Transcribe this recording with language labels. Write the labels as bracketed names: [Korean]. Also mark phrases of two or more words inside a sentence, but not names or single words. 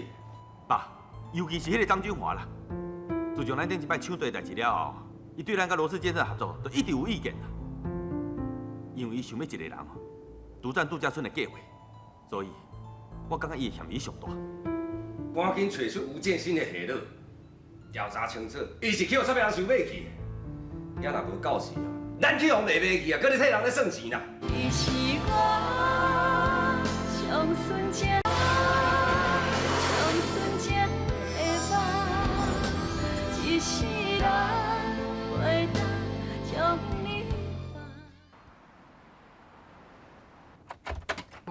[Min Nan Chinese] 爸，尤其是迄个张君华啦，自从咱顶一摆抢地代志了后，伊对咱甲罗氏建设合作，都一直有意见啦。因为伊想要一个人哦，独占度假村的计划，所以我感觉伊的嫌疑上大。赶紧找出吴建新的下落，调查清楚，伊是去互啥物人收买去的？囝若无够时哦，咱去互卖买去啊，搁咧替人咧算钱啦。你是我上纯情、上纯情的梦，一世人袂当将你放。